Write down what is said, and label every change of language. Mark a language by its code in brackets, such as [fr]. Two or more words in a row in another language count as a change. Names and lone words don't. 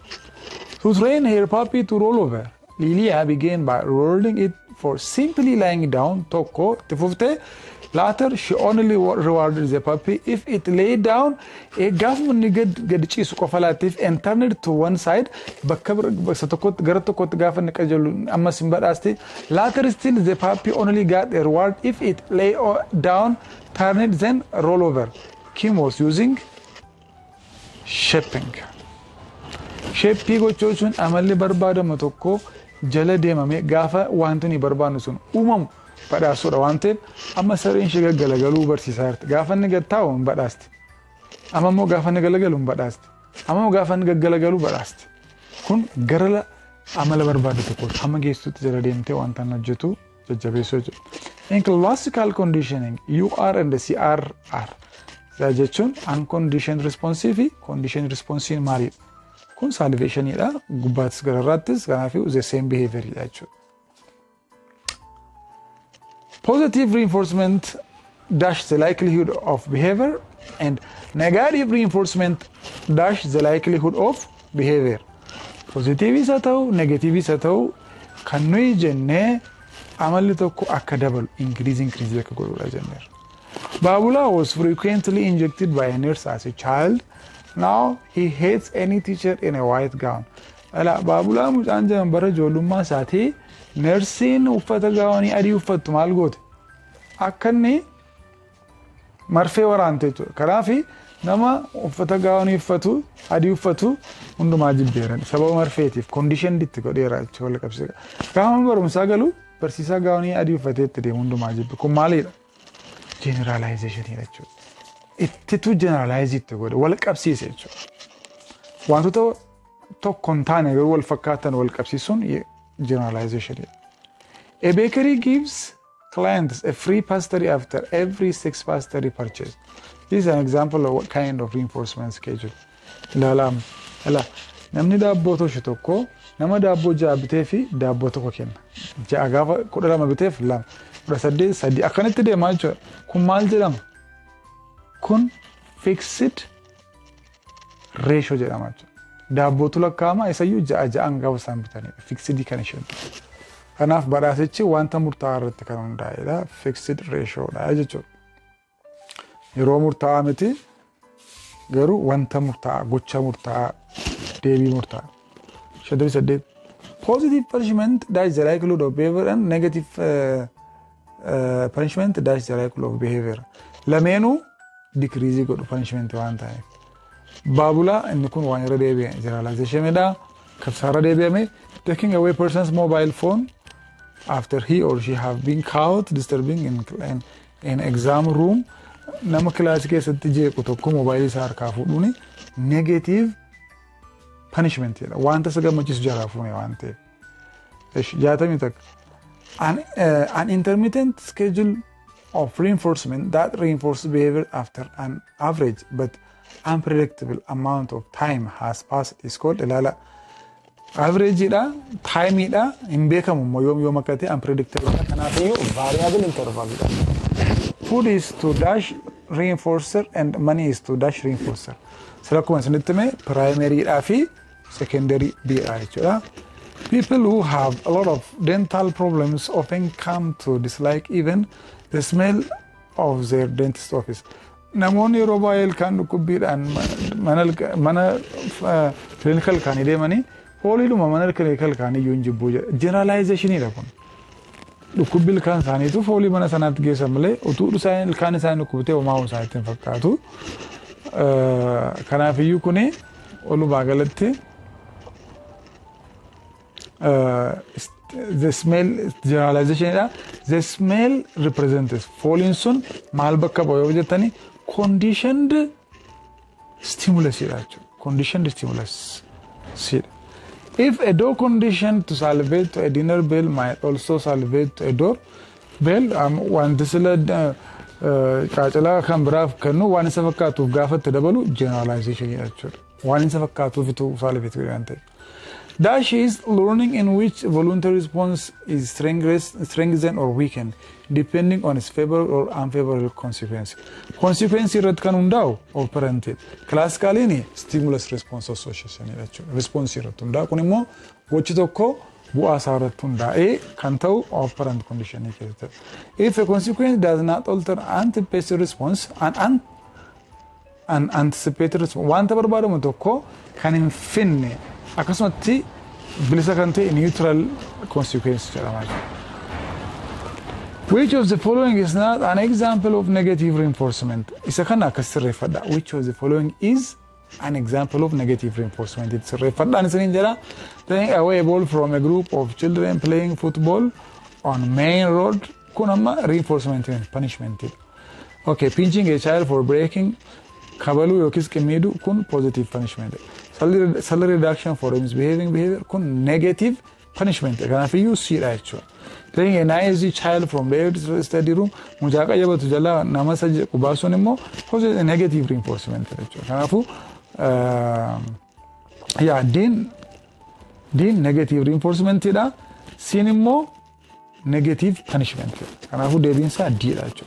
[en] To train her puppy to roll over, Lilia began by rewarding it for simply lying down [om] tokko itti fuftee [en] later she only rewarded the puppy if it lay down [om] gaafuma inni gad ciisu qofa laattiif [en] and turned to one side [om] bakka tokkotti gara tokkotti gaafa inni qajeelu ammas hin badhaaste. [en] Later still the puppy only got a reward if it lay down, turned, then roll over. Kim was using shaping. [om] Shaping gochuun amalli barbaadamu tokko jala deemame gaafa wanti ni barbaadnu sun uumamu badhaasuudha waan ta'eef amma sareen ishee gaggalagalu barsiisaa jirti. Gaafa inni gad taa'u hin badhaasti. Amma immoo gaafa inni galagalu hin badhaasti. Amma immoo gaafa inni gaggalagalu badhaasti. Kun gara amala barbaadu tokko hamma geessuutti jala deemtee wanta inni hojjetu jajjabeessuu jechuudha. [en] In classical conditioning, UR and CR are. [om] Isaa jechuun [en] unconditioned responsive [om] fi [en] conditioned responsive [om] maalidha? Kun salvationidha. Gubbaattis gararraattis kanaafuu [en] the same behavioridha [om] jechuudha. [en] Positive reinforcement dash the likelihood of behavior and negative reinforcement dash the likelihood of behavior. [om] Positive isa ta'u, negative isa ta'u kan nuyi jennee amalli tokko akka dabalu increase akka godhudha jenneera. [en] Babula was frequently injected by a nurse as a child. Now he hates any teacher in a white gown. [om] Babula mucaan jedhamu bara ijoollummaa isaatii nersiin uffata gaawanii adii uffattu maal goote? akkanni marfee waraante jechuudha. Kanaafi nama uffata gaawonii uffatu adii uffatu hundumaa jibbeeran sababa marfeetiif condition itti godheera jechuudha wal qabsiisa. Gaafa barumsaa galu barsiisaa gaawonii adii uffatee itti deemu hundumaa jibbe. Kun maalidha? Generalization jechuudha. Ittitu generalize itti godhe wal qabsiise jechuudha. Wantoota tokko hin taane garuu wal fakkaatan wal qabsiisuun generalization. [en] A bakery gives clients a free pastry after every 6 pastry purchase. This is an example of what kind of reinforcement schedule. [om] Namni daabboo toshu tokko nama daabboo ja'a bitee fi daabboo tokko kenna. Ja'a gaafa 12 biteef 2, 18 3 akkanitti deemaa jechuudha. Kun maal jedhama? Kun [en] fixed ratio [om] jedhama jechuudha. Daabbootu lakkaa'ama isayyuu ja'aan gaafa isaan bitanidha. Fixed kan isheen. Kanaaf badhaasichi wanta murtaa'aa irratti kan hundaa'edha. [en] Fixed ratioodha [om] jechuudha. Yeroo murtaa'aa miti garuu wanta murtaa'aa, gocha murtaa'aa, deebii murtaa'aa. 58. [en] Positive punishment that's the likelihood of behavior and negative punishment that's the likelihood of behavior. [om] Lameenuu decrease godhu punishment waan ta'eef. Baabulaa inni kun waan irra deebi'e generalizationidha. Kabsaarra deebi'ame [en] taking away person's mobile phone after he or she have been caught disturbing in exam room. [om] Nama kilaasii keessatti jeequ tokko mobaayilii isaa harkaa fuudhuuni [en] negative punishment [om] jedha. Wanta isa gammachiisu jalaa fuune waan ta'eef. 61. [en] An intermittent schedule of reinforcement that reinforces behavior after an average but unpredictable amount of time has passed is called ilala. [om] Average dha, time dha, hin beekamu yoom akka ta'e unpredictable dha. Kanaafiyyuu [en] variable interval [om] dha. [en] Food is to dash reinforcer and money is to dash reinforcer. [om] Sila akkuma isinitti hime primary dhaa fi secondary dha jechuudha. [en] People who have a lot of dental problems often come to dislike even the smell of their dentist office. [om] Namoonni yeroo baay'ee ilkaan dhukkubbiidhaan mana clinical kaanii deemanii fooliidhuma mana clinical kaanii iyyuu hin jibbuu jedha. Generalizationidha kun. Dhukkubbii ilkaan isaaniitu foolii mana sanaatti geessan malee utuu ilkaan isaanii dhukkubtee homaa isaaniitti hin fakkaatu. Kanaafiyyuu kuni walumaa galatti [en] the smell generalization the smell represents [om] fooliin sun maal bakka bu'a yoo jettani [en] conditioned stimulus [om] jechuudha. [en] Conditioned stimulus. If a door conditioned to salivate to a dinner bell might also salivate to a door bell, [om] wanti sila qaacalaa kan biraaf kennu waan isa fakkaatuuf gaafatti dabalu generalization jechuudha. Waan isa fakkaatuuf itti salivate godhan ta'e. [en] Dash is learning in which voluntary response is strengthened or weakened depending on its favorable or unfavorable consequence. [om] Consequence irratti kan hundaa'u operanted. [en] Classically stimulus response association jechuudha. [om] Response irratti hundaa'u kun immoo gochi tokko bu'aa isaa irratti hundaa'ee kan ta'u [en] operant condition [om] keessatti. [en] If a consequence does not alter anticipated response an anticipated response [om] wanta barbaadamu tokko kan hin finne akkasumatti bilisa kan ta'e [en] neutral consequence jedhama. Which of the following is not an example of negative reinforcement? [om] Isa kana akkas sirreeffadha. [en] Which of the following is an example of negative reinforcement? [om] It's sirreeffadhaan isiniin jedha. [en] Taking away a ball from a group of children playing football on main road. [om] Kun amma [en] reinforcement punishment. Okay, pinching a child for breaking [om] kabaluu yookiis qimmiiduu kun [en] positive punishment. Salary reduction for misbehaving behavior kun negative punishment. [om] Kanaafiyyuu siidha jechuudha. [en] Taking a noisy child from the study room [om] mucaa qayyabatu jalaa nama isa qubaasuun immoo [en] positive negative reinforcement jechuudha. [om] Kanaafuu diin [en] negative reinforcementidha. [om] Siin immoo [en] negative punishment. [om] Kanaafuu deebiinsaa diidha jechuudha.